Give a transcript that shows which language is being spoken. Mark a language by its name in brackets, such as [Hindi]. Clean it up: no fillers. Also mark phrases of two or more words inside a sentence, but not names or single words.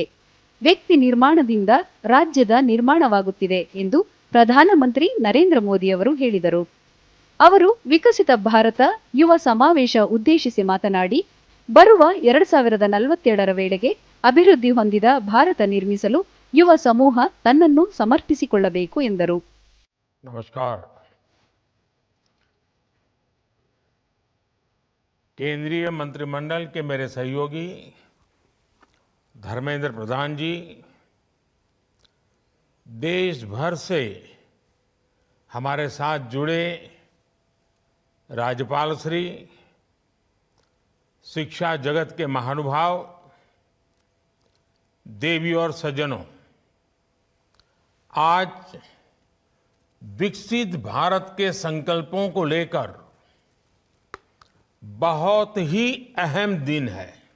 [Kannada] ವ್ಯಕ್ತಿ ನಿರ್ಮಾಣದಿಂದ ರಾಜ್ಯದ ನಿರ್ಮಾಣವಾಗುತ್ತಿದೆ ಎಂದು ಪ್ರಧಾನಮಂತ್ರಿ ನರೇಂದ್ರ ಮೋದಿಯವರು ಹೇಳಿದರು. ಅವರು ವಿಕಸಿತ ಭಾರತ ಯುವ ಸಮಾವೇಶ ಉದ್ದೇಶಿಸಿ ಮಾತನಾಡಿ, ಬರುವ 2047ರ ವೇಳೆಗೆ ಅಭಿವೃದ್ಧಿ ಹೊಂದಿದ ಭಾರತ ನಿರ್ಮಿಸಲು ಯುವ ಸಮೂಹ ತನ್ನನ್ನು ಸಮರ್ಪಿಸಿಕೊಳ್ಳಬೇಕು ಎಂದರು. [Hindi] नमस्कार। केंद्रीय मंत्रिमंडल के मेरे सहयोगी धर्मेंद्र प्रधान जी, देश भर से हमारे साथ जुड़े राज्यपाल श्री, शिक्षा जगत के महानुभाव, देवी और सज्जनों, आज विकसित भारत के संकल्पों को लेकर बहुत ही अहम दिन है।